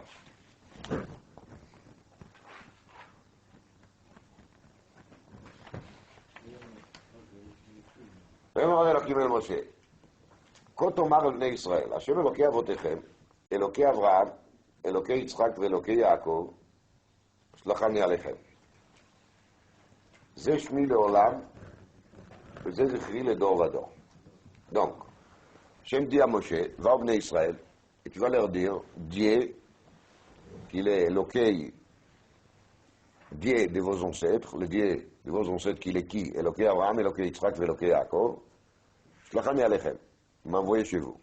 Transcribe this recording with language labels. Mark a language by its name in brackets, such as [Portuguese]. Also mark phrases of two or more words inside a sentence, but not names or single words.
[Hebrew] ויאמר אלוקים אל משה, כה תאמר על בני ישראל, השם אלוקי אבותיכם, אלוקי אברהם, אלוקי יצחק ואלוקי יעקב, שלחני עליכם. זה שמי לעולם, וזה זכרי לדור ודור. [French] Donc, Hachem dit à Moshe, va au Bnei Israël, et tu vas leur dire, Dieu, qu'il est Elokei, Dieu de vos ancêtres, le Dieu de vos ancêtres qu'il est qui? [Hebrew] אלוקי אברהם, אלוקי יצחק, אלוקי יעקב, שלחני עליכם, [French] m'a envoyé chez vous.